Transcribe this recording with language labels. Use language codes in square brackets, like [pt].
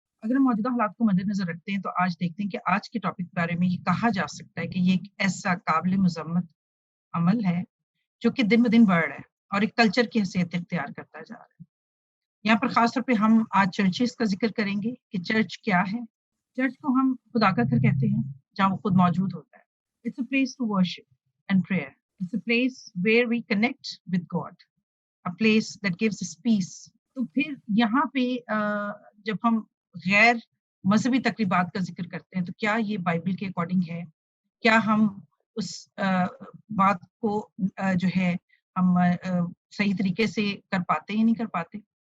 [hi] अगर हम मौजूदा हालात को मद्देनजर रखते हैं तो आज देखते हैं कि आज के टॉपिक के बारे में ये कहा जा सकता है कि ये एक ऐसा काबिल मजम्मत अमल है जो कि दिन ब दिन बढ़ रहा है और एक कल्चर की हैसियत इख्तियार करता जा रहा है। यहाँ पर खास तौर पे हम आज चर्चेस का जिक्र करेंगे कि चर्च क्या है। चर्च को हम खुदा का घर कहते हैं जहाँ वो खुद मौजूद होता है। [en] It's a place to worship and prayer It's a place where we connect with God, a place that gives us peace. [hi] तो फिर यहाँ पे जब हम गैर मजहबी तकरीबात का जिक्र करते हैं तो क्या ये बाइबल के अकॉर्डिंग है? क्या हम उस बात को जो है हम सही तरीके से कर पाते या नहीं कर पाते?